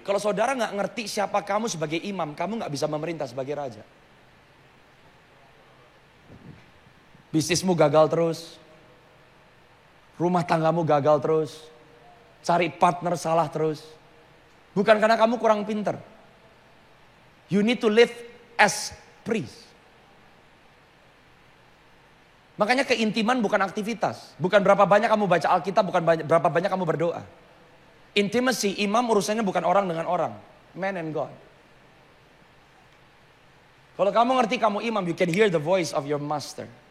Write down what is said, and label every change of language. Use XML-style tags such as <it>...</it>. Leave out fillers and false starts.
<id>Kalau saudara gak ngerti siapa kamu sebagai imam, kamu gak bisa memerintah sebagai raja. Bisnismu gagal terus. Rumah tanggamu gagal terus. Cari partner salah terus. Bukan karena kamu kurang pinter.</id> <en>You need to live as priest.</en> <id>Makanya keintiman bukan aktivitas. Bukan berapa banyak kamu baca Alkitab, bukan berapa banyak kamu berdoa. Intimacy, imam urusannya bukan orang dengan orang.</id> <en>Man and God.</en> <id>Kalau kamu ngerti kamu imam,</id> <en>you can hear the voice of your master.</en>